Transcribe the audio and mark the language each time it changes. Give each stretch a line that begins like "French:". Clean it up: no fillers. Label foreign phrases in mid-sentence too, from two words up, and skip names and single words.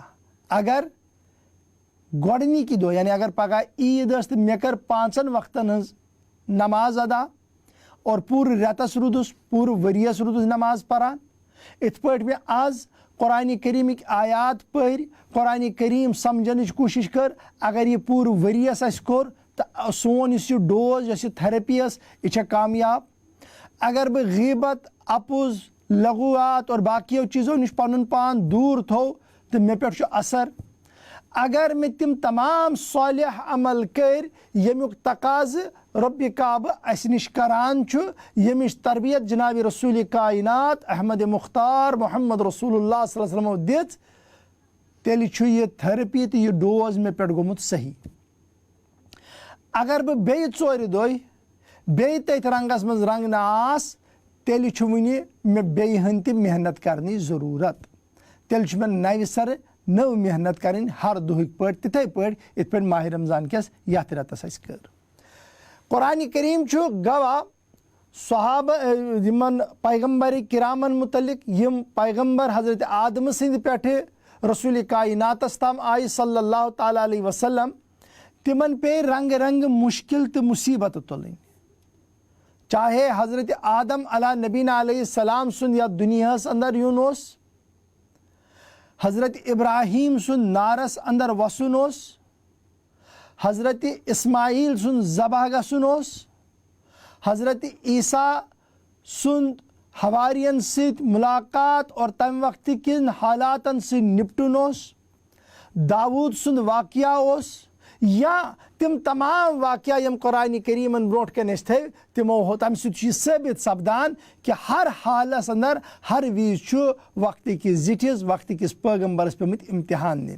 Kashmiri: اگر گۄڈنِکی دۄہ یعنی اگر پگہ عید ٲس تہٕ مےٚ کٔر 5 وقتن ہٕنٛز نماز ادا اور پورٕ رٮ۪تس روٗدُس پورٕ ؤریس روٗدُس نماز پران، یِتھ پٲٹھۍ مےٚ آز قرآن کریٖمٕکۍ آیات پٔرۍ، قرآن کریم سمجھنٕچ کوٗشش کٔر۔ اگر یہِ پوٗرٕ ؤریس اَسہِ کوٚر تہٕ سون یُس یہِ ڈوز یۄس یہِ تھرپی ٲس یہِ چھےٚ کامیاب۔ اگر بہٕ غیبت، اپُز، لغوات اور باقیو چیٖزو نِش پنُن پان دوٗر تھوٚو تہٕ مےٚ پٮ۪ٹھ چھُ اثر۔ اگر میں تم تمام صالح عمل کر یمیک تقاضہ رب کعبہ اس نش کران چھ، یمچ تربیت جناب رسول کائنات احمد مختار محمد رسول اللہ
Arabic: صلی اللہ علیہ وسلم
Kashmiri: دِژ، تیٚلہِ چھُ یہ تھرپی تو یہ ڈوز مے پٮ۪ٹھ گوٚمُت صحیح۔ اگر بہ بیٚیہِ 4 دۄہ بیٚیہِ تٔتھۍ رنگس منٛز رنگنہٕ آس، تیٚلہِ چھُ وُنہِ مےٚ بیٚیہِ ہن تہِ محنت کرنٕچ ضروٗرت۔ تیٚلہِ چھُ مےٚ نوِ سرٕ نو محنت کریں ہر دہک پٲٹھۍ تِتھے پٲٹھۍ یِتھ پٲٹھۍ ماہ رمضان کس یتھ رٮ۪تس اَسہِ کٔر۔ قرآن کریم چھُ گواہ صحابہ یمن پیغمبر کرامن متعلق یم پیغمبر حضرت آدم سٕنٛدِ پٮ۪ٹھٕ رسول کائناتس تام آیہِ
Arabic: صلی اللہ تعالیٰ علیہ وسلم،
Kashmiri: تمن پے رنگ رنگ مشکل تو مصیبت تلٕنۍ۔ چاہے حضرت آدم
Arabic: علیٰ نبینا علیہ السلام
Kashmiri: سُنٛد یتھ دنیاہس اندر یُن اوس، حضرت ابراہیم سن نارس اندر وسن اوس، حضرت اسماعیل سن ذبح گژھُن اوس، حضرت عیسیٰ سند حوارین سۭتۍ ملاقات اور تمہِ وقتہٕ کٮ۪ن حالاتن سۭتۍ نپٹُن اوس، داود سند واقعہ اوس، یا تم تمام واقعہ یم قرآن کریمن برونٹ کن ٲسۍ تھٲوۍ تمو تمہِ سۭتۍ چھُ یہِ ثٲبت سپدان کہ ہر حالس اندر ہر وز چھُ وقت کس زٹھس وقت کس پیغمبرس پیمٕتۍ امتحان نِنۍ۔